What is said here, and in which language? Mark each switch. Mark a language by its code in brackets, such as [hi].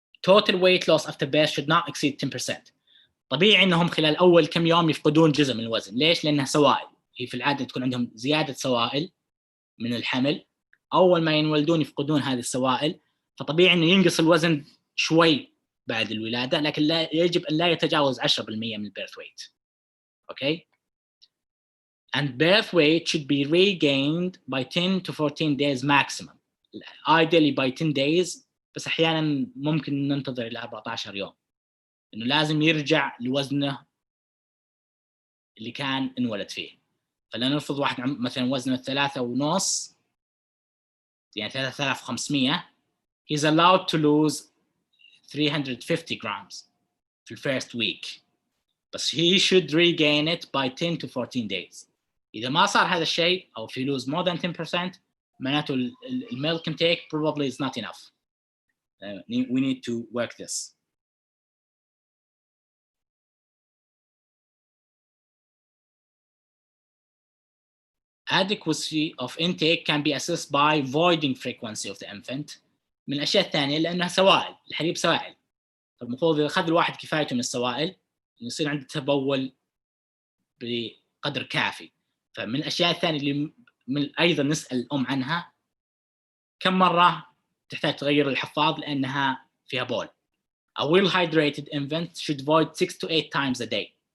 [en] Total weight loss after birth should not exceed 10%. [ar] طبيعي إنهم خلال أول كم يوم يفقدون جزء من الوزن. ليش؟ لأنها سوائل. هي في العادة تكون عندهم زيادة سوائل من الحمل. أول ما ينولدون يفقدون هذه السوائل، فطبيعي إنه ينقص الوزن شوي بعد الولادة، لكن لا يجب أن لا يتجاوز 10% من birth weight. [en] Okay? And birth weight should be regained by 10 to 14 days maximum. Ideally by 10 days، [ar] بس أحياناً ممكن ننتظر إلى 14 يوم. إنه لازم يرجع لوزنه اللي كان انولد فيه. فلنفرض واحد مثلاً وزنه 3.5 يعني 3500 [en] he's allowed to lose 350 grams في الفيرست week، بس he should regain it by 10 to 14 days. [ar] إذا ما صار هذا الشيء أو [en] if he lose more than 10% معناته milk intake probably is not enough. We need to work this. Adequacy of intake can be assessed by voiding frequency of the infant. [ar] من الأشياء الثانية لأنها سوائل، الحليب سوائل، فالمفروض إذا أخذ الواحد كفايته من السوائل يصير عنده تبول بقدر كافي. فمن الأشياء الثانية اللي أيضا نسأل الأم عنها كم مرة تحتاج تغير الحفاض لأنها فيها بول. [en] A well hydrated infant should void 6 to 8 times a day.